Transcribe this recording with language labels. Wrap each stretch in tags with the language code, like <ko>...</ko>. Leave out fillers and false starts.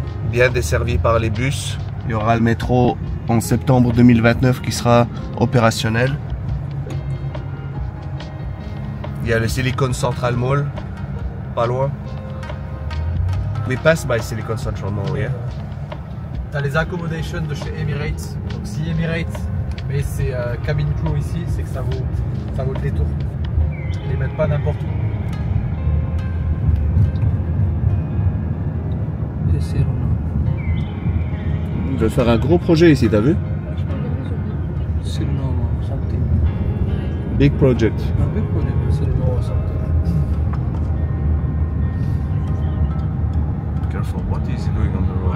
<fr>Bien desservi par les bus. Il y aura le métro en septembre 2029 qui sera opérationnel. Il y a le Silicon Central Mall, pas loin.</fr> <en>We pass by Silicon Central Mall, yeah.</en> <fr>T'as les accommodations de chez Emirates. Donc si Emirates met ses cabin crew ici, c'est que ça vaut le détour. Ils les mettent pas n'importe où. On veut faire un gros projet ici, t'as vu?</fr> <en>Silnova, something. Big project. A big project, Silnova, something. Careful, what is he doing on the road?</en>